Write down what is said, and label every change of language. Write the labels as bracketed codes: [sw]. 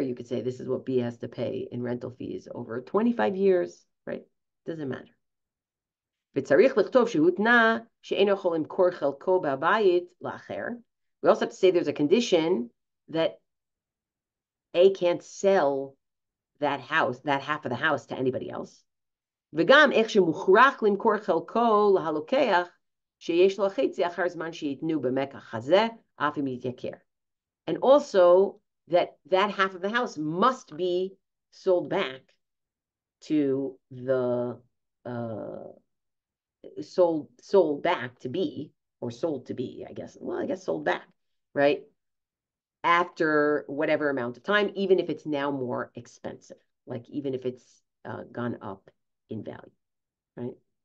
[en] You could say this is what B has to pay in rental fees over 25 years, right? Doesn't matter. [he] וצריך לכתוב שהותנה שאינו יכול למכור חלקו בבית לאחר. [en] We also have to say there's a condition that A can't sell that house, that half of the house, to anybody else. [he] וגם איך שמוכרח למכור חלקו להלוקח, שיש לו חצי אחר זמן שיתנו במקח הזה, אף אם יתייקר. [en] And also that half of the house must be sold back to the sold back to be, or sold to be, I guess. Well, I guess sold back, right? After whatever amount of time, even if it's now more expensive, like even if it's gone up in value, right?